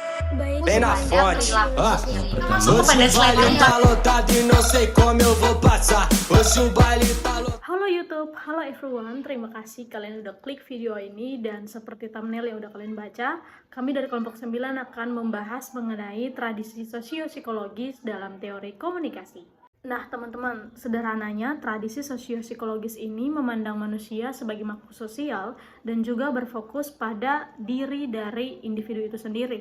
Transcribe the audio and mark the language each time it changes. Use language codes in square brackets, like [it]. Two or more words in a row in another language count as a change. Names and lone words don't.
[id] Baik, [pt] Bem na [id] kemudian [pt] fonte. [id] perilaku Ah. sosial ini Masuk [pt] Hoje [id] kepada [pt] o [id] slide [pt] baile [id] yang [pt] tá lotado e não sei como eu vou passar. Hoje o baile tá lotado. [id] Halo YouTube, halo everyone, terima kasih kalian udah klik video ini dan seperti thumbnail yang udah kalian baca, kami dari kelompok 9 akan membahas mengenai tradisi sosiopsikologis dalam teori komunikasi. Nah teman-teman, sederhananya tradisi sosiopsikologis ini memandang manusia sebagai makhluk sosial dan juga berfokus pada diri dari individu itu sendiri.